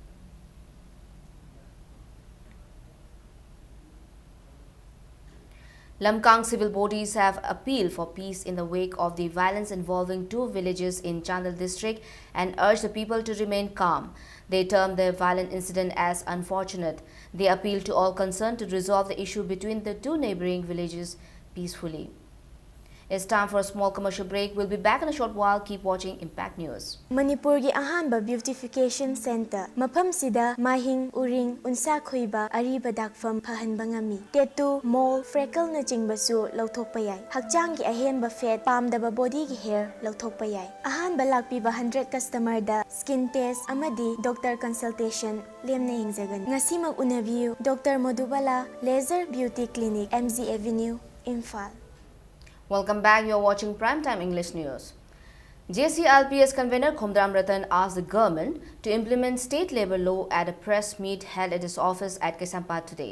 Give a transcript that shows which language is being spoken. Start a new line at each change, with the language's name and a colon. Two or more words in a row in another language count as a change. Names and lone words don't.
English: Lamkang civil bodies have appealed for peace in the wake of the violence involving two villages in Chandel district and urged the people to remain calm. They termed the violent incident as unfortunate. They appealed to all concerned to resolve the issue between the two neighboring villages peacefully. It's time for a small commercial break. We'll be back in a short while. Keep watching Impact News.
Manipuri: Manipurgi ahanba
English: beautification center
Manipuri: mafam sida mahing uring unsa khoiba ariba dakfam phahanba ngami
English: tattoo mole freckle
Manipuri: na jingbasu lauthokpa yai hakchang gi ahenba fat pamdaba body gi hair lauthokpa yai ahanba lakpiba 100 customer da
English: skin test
Manipuri: amadi
English: doctor consultation
Manipuri: lemna hingzagan ngasimag unabiu Dr. Madhubala Laser Beauty Clinic, MZ Avenue, Imphal.
English: Welcome back. You're watching Primetime English News. JCLPS convener Khomdram Ratan asked the government to implement state labour law at a press meet held at his office at Kesampad today.